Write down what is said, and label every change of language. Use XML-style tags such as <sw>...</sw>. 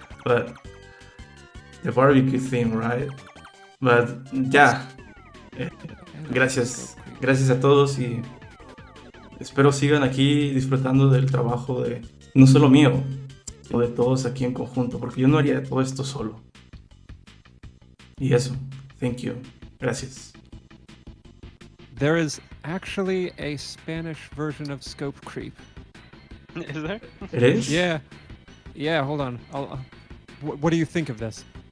<en>But the barbecue theme, right? But yeah.</en> <es>Gracias a todos y espero sigan aquí disfrutando del trabajo de no solo mío, sino de todos aquí en conjunto, porque yo no haría todo esto solo. Y eso,</es> <en>thank you.</en> <es>Gracias.</es> <en>There is actually a Spanish version of Scope Creep. Is there? It is? Yeah. Yeah, hold on. What do you think of this?</en>